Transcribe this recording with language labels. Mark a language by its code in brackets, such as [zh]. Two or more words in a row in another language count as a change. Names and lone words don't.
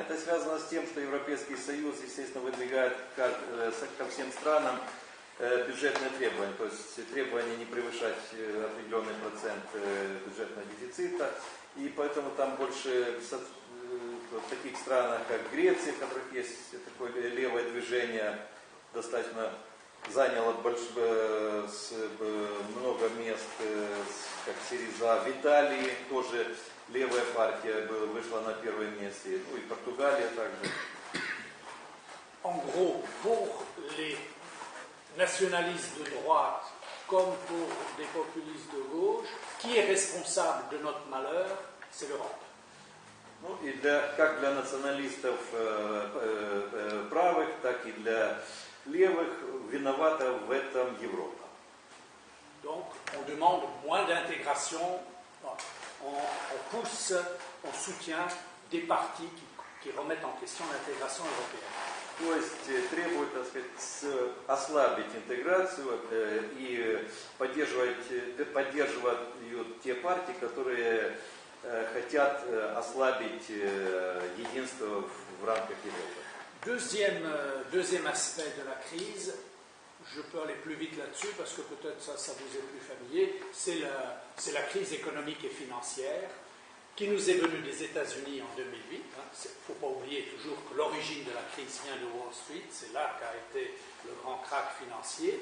[ru] Это связано с тем, что Европейский Союз, естественно, выдвигает ко всем странам бюджетные требования, то есть требования не превышать определенный процент бюджетного дефицита, и поэтому там больше в таких странах, как Греция, в которых есть такое левое движение, достаточно заняло много мест, как Сириза. В Италии тоже левая партия вышла на первое место, ну и Португалия также. [fr] En gros, pour les nationalistes de droite comme pour des populistes de gauche, qui est responsable de notre malheur? C'est l'Europe. [ru] Ну и как для националистов правых, так и для левых виновата в этом Европа. [fr] Donc on demande moins d'intégration, on pousse, on soutient des partis qui remettent en question l'intégration européenne. [ru] То есть требует, так сказать, ослабить интеграцию и поддерживают те партии, которые хотят ослабить единство в рамках Европы. [fr] Deuxième aspect de la crise, je peux aller plus vite là-dessus parce que peut-être ça vous est plus familier, c'est la crise économique et financière qui nous est venue des États-Unis en 2008. Il ne faut pas oublier toujours que l'origine de la crise vient de Wall Street, c'est là qu'a été le grand krach financier.